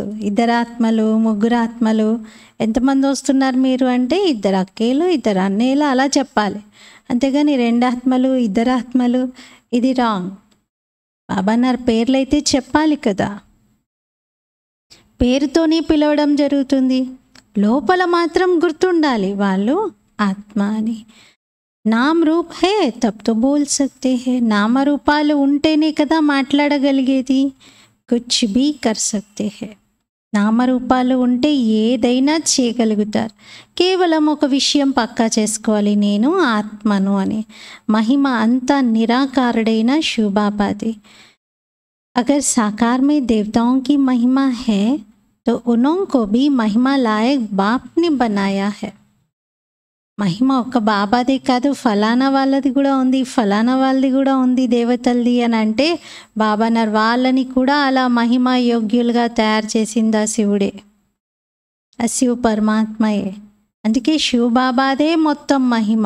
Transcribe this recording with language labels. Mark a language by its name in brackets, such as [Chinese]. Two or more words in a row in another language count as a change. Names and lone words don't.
[Telugu] ఇద్దరు ఆత్మలు, ముగ్గురు ఆత్మలు, ఎంతమంది వస్తున్నారు మీరు అంటే ఇద్దరు అక్కేలు, ఇద్దరు అన్నయ్యలు అలా చెప్పాలి. అంతేగాని రెండు ఆత్మలు, ఇద్దరు ఆత్మలు, ఇది రాంగ్. బాబా అన్నారు పేర్లు అయితే చెప్పాలి కదా. పేరుతోనే పిలవడం జరుగుతుంది, లోపల మాత్రం గుర్తుండాలి వాళ్ళు ఆత్మ అని. [Hindi] नाम रूप है तब तो बोल सकते है. [Telugu] నామరూపాలు ఉంటేనే కదా మాట్లాడగలిగేది. [Hindi] कुछ भी कर सकते है. [Telugu] నామరూపాలు ఉంటే ఏదైనా చేయగలుగుతారు. కేవలం ఒక విషయం పక్కా చేసుకోవాలి, నేను ఆత్మను అని. మహిమ అంతా నిరాకారుడైన శివబాబాది. [Hindi] अगर साकार में देवताओं की महिमा है तो उनको भी महिमा लायक बाप ने बनाया है. [Telugu] మహిమ ఒక్క బాబాదే కాదు, ఫలానా వాళ్ళది కూడా ఉంది, ఫలానా వాళ్ళది కూడా ఉంది దేవతలది అని అంటే బాబా నర్ వాళ్ళని కూడా అలా మహిమ యోగ్యులుగా తయారు చేసింది ఆ శివుడే, ఆ శివ పరమాత్మయే. అందుకే శివబాబాదే మొత్తం మహిమ.